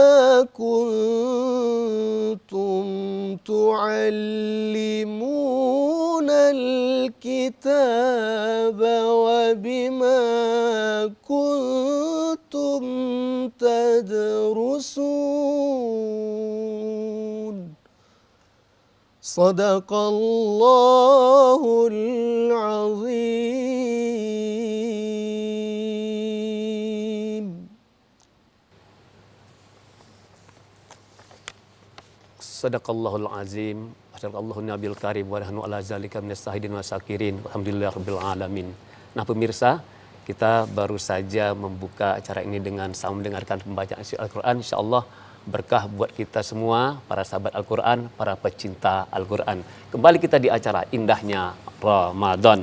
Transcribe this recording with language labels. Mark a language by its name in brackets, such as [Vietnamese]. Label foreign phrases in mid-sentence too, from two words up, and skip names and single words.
[Arabic] كنتم تعلمون الكتاب وبما كنتم تدرسون صدق الله العظيم. صدق الله العظيم صدق النبي الكريم ونحن على ذلك من الشاهدين والشاكرين, الحمد لله رب العالمين. [Indonesian] Nah pemirsa, kita baru saja membuka acara ini dengan sama mendengarkan pembacaan Al-Quran. Insyaallah berkah buat kita semua, para sahabat Al-Quran, para pecinta Al-Quran. Kembali kita di acara indahnya Ramadan.